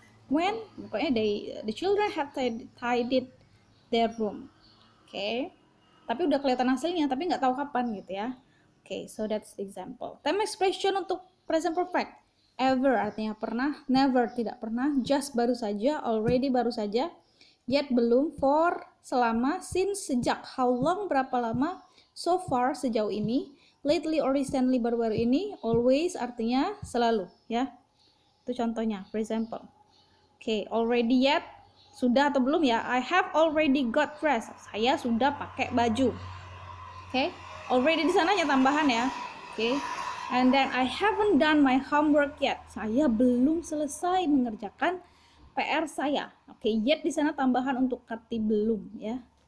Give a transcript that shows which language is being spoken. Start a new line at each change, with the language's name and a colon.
English: When,
Indonesian: pokoknya
English: the children have tidied their room. Oke.
Indonesian: Tapi udah kelihatan hasilnya, tapi nggak tahu kapan gitu ya.
English: Oke, so that's the example.
Indonesian: Time expression untuk present perfect. Ever artinya pernah, never tidak pernah, just baru saja, already baru saja, yet belum, for selama, since sejak, how long berapa lama, so far sejauh ini, lately or recently baru-baru ini, always artinya selalu ya. Itu contohnya, for example. Oke, already yet, sudah atau belum ya?
English: I have already got dressed.
Indonesian: Saya sudah pakai baju. Oke, already di sana hanya tambahan ya. Oke.
English: And then I haven't done my homework yet.
Indonesian: Saya belum selesai mengerjakan PR saya. Oke, yet di sana tambahan untuk kata belum ya.